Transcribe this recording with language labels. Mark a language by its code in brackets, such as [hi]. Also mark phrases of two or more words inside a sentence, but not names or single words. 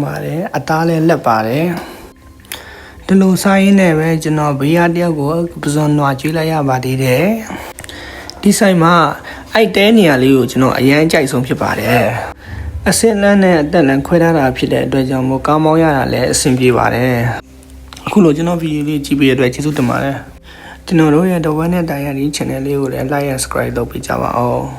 [my] ပါတယ်အသားလည်းလက်ပါတယ်ဒီလိုဆိုင်ရင်းနဲ့ပဲကျွန်တော်ဘေးရတယောက်ကိုပဇွန်နွားကျွေးလိုက်ရပါသေးတယ်ဒီဆိုင်မှာအိုက်တဲနေရာလေးကိုကျွန်တော်အရန်ကြိုက်ဆုံးဖြစ်ပါတယ်အစင်လန်းနဲ့အသက်လန်းခွဲထားတာဖြစ်တဲ့အတွက်ကြောင့်မို့ကားမောင်းရတာလည်းအဆင်ပြေပါတယ်အခုလိုကျွန်တော်ဗီဒီယိုလေးကြည့်ပေးတဲ့အတွက်ကျေးဇူးတင်ပါတယ်ကျွန်တော်တို့ရဲ့ The One နဲ့ Diary Channel လေးကိုလည်း [en] like and subscribe [my] လုပ်ပေးကြပါဦး